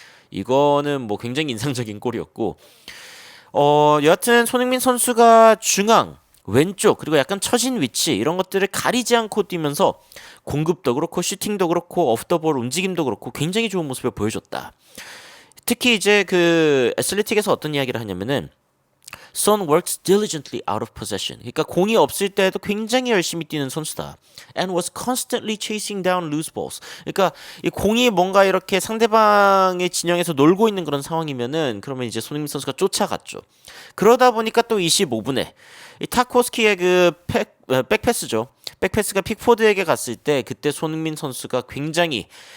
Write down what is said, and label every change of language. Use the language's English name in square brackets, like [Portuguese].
[Korean] 이거는 뭐 굉장히 인상적인 골이었고, 여하튼 손흥민 선수가 중앙, 왼쪽, 그리고 약간 처진 위치, 이런 것들을 가리지 않고 뛰면서 공급도 그렇고 슈팅도 그렇고 오프 더 볼 움직임도 그렇고 굉장히 좋은 모습을 보여줬다. 특히 이제 그 애슬레틱에서 어떤 이야기를 하냐면은 [English] Son works diligently out of possession. [Korean] 그러니까 공이 없을 때에도 굉장히 열심히 뛰는 선수다. [English] And was constantly chasing down loose balls. [Korean] 그러니까 이 공이 뭔가 이렇게 상대방의 진영에서 놀고 있는 그런 상황이면은, 그러면 이제 손흥민 선수가 쫓아갔죠. 그러다 보니까 또 25분에 이 타코스키의 그 백패스죠. 백패스가 픽포드에게 갔을 때, 그때 손흥민 선수가 굉장히